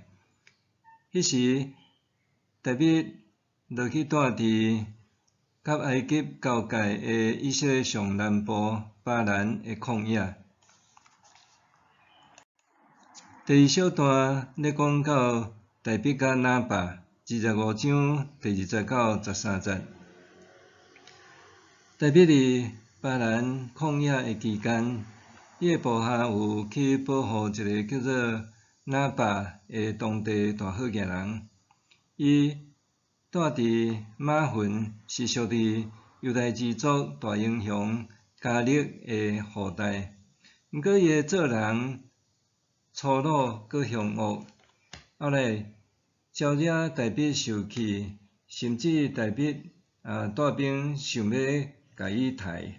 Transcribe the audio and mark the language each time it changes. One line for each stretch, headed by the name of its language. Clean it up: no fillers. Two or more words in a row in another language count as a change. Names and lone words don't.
Min Nan Chinese: 迄时，大卫落去住伫甲埃及交界的以色列上南部巴兰的旷野。第二小段咧讲到大卫甲拿巴，25章第20到13节。大卫伫巴兰旷野的期间，伊的部下有去保护一个叫做拿巴的当地大好野人。伊住伫马云，是属伫犹太支族大英雄加勒的后代。毋过伊的做人粗鲁搁凶恶，后来招惹大卫受气，甚至大卫带兵想要甲伊杀。